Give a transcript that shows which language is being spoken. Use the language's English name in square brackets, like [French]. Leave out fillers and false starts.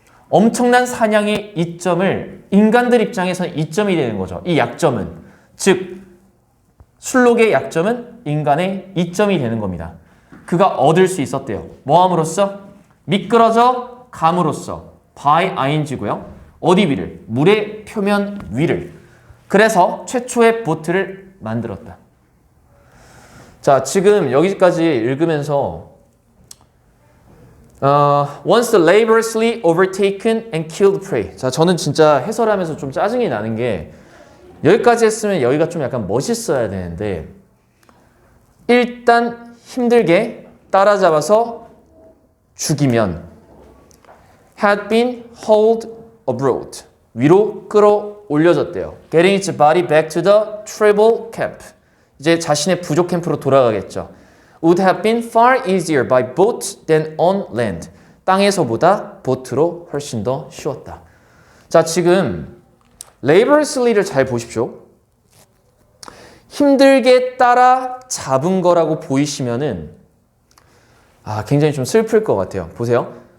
[Korean] 엄청난 사냥의 이점을 인간들 입장에서는 이점이 되는 거죠. 이 약점은. 즉, 술록의 약점은 인간의 이점이 되는 겁니다. 그가 얻을 수 있었대요. 뭐 함으로써? 미끄러져 감으로써. by ing고요. 어디 위를? 물의 표면 위를. 그래서 최초의 보트를 만들었다. 자, 지금 여기까지 읽으면서 [English] once the laboriously overtaken and killed prey. [Korean] 자, 저는 진짜 해설하면서 좀 짜증이 나는 게 여기까지 했으면 여기가 좀 약간 멋있어야 되는데 일단 힘들게 따라잡아서 죽이면 [English] had been hauled abroad. [Korean] 위로 끌어올려졌대요. [English] Getting its body back to the tribal camp. [Korean] 이제 자신의 부족 캠프로 돌아가겠죠. [English] Would have been far easier by boat than on land. [Korean] 땅에서보다 보트로 훨씬 더 쉬웠다. 자, 지금 laboriously를 잘 보십시오. 힘들게 따라잡은 거라고 보이시면은 굉장히 좀 슬플 것 같아요. 보세요.